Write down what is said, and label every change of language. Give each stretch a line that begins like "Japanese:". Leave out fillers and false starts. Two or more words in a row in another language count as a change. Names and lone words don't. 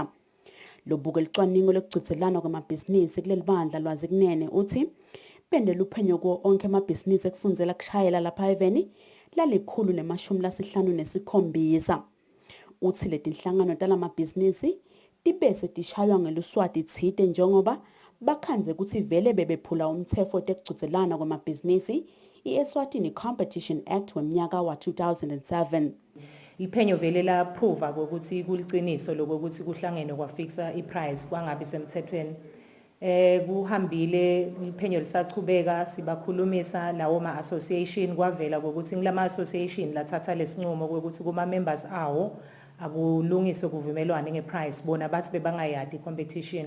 Swati: Lobuke licwaningo lekucudzelana kwamabhizinisi kuleli bandla lwazi kunene uthi pende luphenyo kuwo onke amabhizinisi ekufundzela kushayela lapha eveni la157. Uthi letinhlangano talamabhizinisi tibese tishaywa ngeluswati tsite njengoba bakhanze ukuthi vele bebephula umtsetfo tekucudzelana kwamabhizinisi i-Eswatini Competition Act wemnyaka wa 2007. Iphenyo vele la prove ukuthi kuliciniso lokuthi kuhlangene kwafixa iprice kwangabi semthethweni. Kuhambile iphenyo lisachubeka sibakhulumisa lawo ma association kwavela ukuthi ngilama association lathatha lesinqumo ukuthi kuma members awo akulungiswe kuvumelwane ngeprice bona bathi bebangayadi competition.